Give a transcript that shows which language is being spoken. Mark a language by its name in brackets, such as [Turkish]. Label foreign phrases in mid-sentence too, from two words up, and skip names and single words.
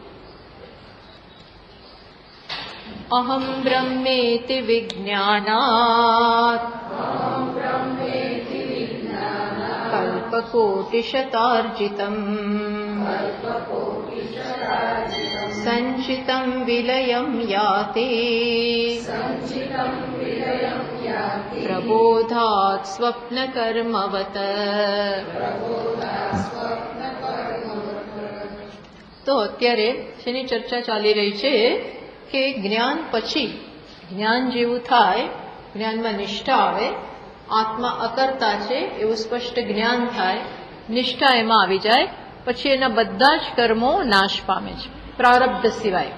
[Sanskrit] अहं ब्रह्मेति विज्ञानात् कल्पकोटिशतार्जितम् सञ्चितं विलयं याति प्रबोधात् स्वप्नकर्मवत्। [Gujarati] તો અત્યારે શેની ચર્ચા ચાલી રહી છે કે જ્ઞાન પછી જ્ઞાન જેવું થાય, જ્ઞાનમાં નિષ્ઠા આવે, આત્મા અકર્તા છે એવું સ્પષ્ટ જ્ઞાન થાય, નિષ્ઠા એમાં આવી જાય, પછી એના બધા જ કર્મો નાશ પામે છે પ્રારબ્ધ સિવાય.